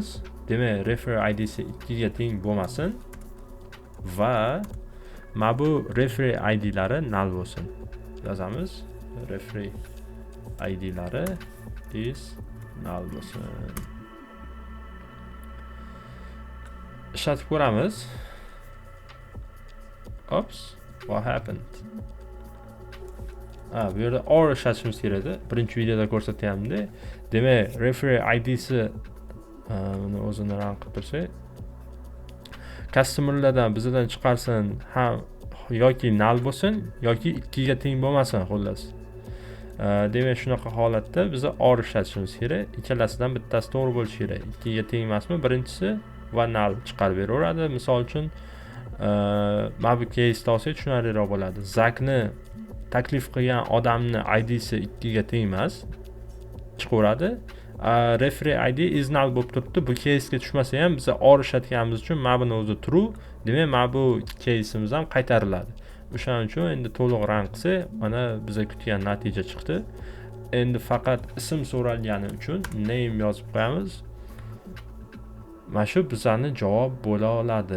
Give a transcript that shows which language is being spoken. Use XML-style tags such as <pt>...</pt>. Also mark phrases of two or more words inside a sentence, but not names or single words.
<uz>Demak, referee ID'si 2 ga teng bo'lmasin va mana bu referee ID'lari null bo'lsin. Yozamiz. Referee ID'lari</uz> <en>is null</en> <uz>bo'lsin. Ishlatib ko'ramiz.</uz> <en>Oops, what happened?</en> <uz>Bu yerda or ishlatishimiz kerak edi. Birinchi videoda ko'rsatganimda. Demak, referee ID'si buni o'zini run qilib tursak, customerlardan bizdan chiqarsin ham yoki null bo'lsin yoki 2 ga teng bo'lmasin, xullas. Demak, shunaqa holatda biz or ishlatishimiz kerak. Ikkalasidan bittasi to'g'ri bo'lishi kerak. 2 ga teng emasmi? Birinchisi va null chiqarib beraveradi. Misol uchun, mana bu case olsak tushunarliroq bo'ladi. Zakni taklif qilgan odamni ID'si 2 ga teng emas, chiqaveradi.</uz> <en>Referee ID is null</en> <uz>bo'lib turibdi. Bu case'ga tushmasa ham biz or ishlatganimiz uchun mana buni o'zi true. Demak, mana bu case'imiz ham qaytariladi. O'shaning uchun endi to'liq run qilsak, mana biz kutgan natija chiqdi. Endi faqat ism so'ralgani uchun name yozib qo'yamiz. Mana shu bizning javob bo'la oladi.</uz>